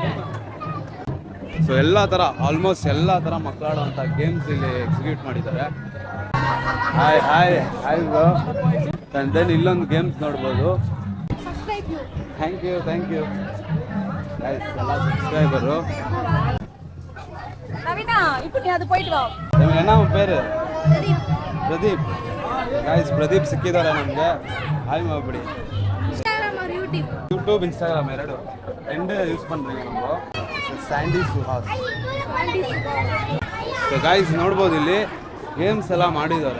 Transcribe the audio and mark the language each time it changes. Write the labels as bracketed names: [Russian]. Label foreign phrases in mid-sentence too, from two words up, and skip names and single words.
[Kannada] ಸೊ ಎಲ್ಲ ಥರ, ಆಲ್ಮೋಸ್ಟ್ ಎಲ್ಲ ಥರ ಮಕ್ಕಳಾಡುವಂಥ ಗೇಮ್ಸ್ ಇಲ್ಲಿ ಎಕ್ಸಿಕ್ಯೂಟ್ ಮಾಡಿದ್ದಾರೆ. [English] hi bro. and then [Kannada] ಇಲ್ಲೊಂದು ಗೇಮ್ಸ್ ನೋಡ್ಬೋದು. [English] thank you guys, ಎಲ್ಲ ಸಬ್ಸ್ಕ್ರೈಬರು. [Tamil] என்ன பேரு? [Kannada] பிரதீப். गाइस பிரதீப் ಸಿಕ್ಕಿದ್ದಾರೆ ನಮಗೆ. ಹಾಯ್ ಮಾಡ್ಬಿಡಿ. ಯೂಟ್ಯೂಬ್ ಇನ್ಸ್ಟಾಗ್ರಾಮ್ ಎರಡು ಯೂಸ್ [Tamil] பண்ணுறீங்க நம்ம. [Kannada] ಸ್ಯಾಂಡಿ ಸುಹಾಸ್. [English] so guys [Kannada] ನೋಡ್ಬೋದು ಇಲ್ಲಿ ಗೇಮ್ಸ್ ಎಲ್ಲ ಮಾಡಿದ್ದಾರೆ.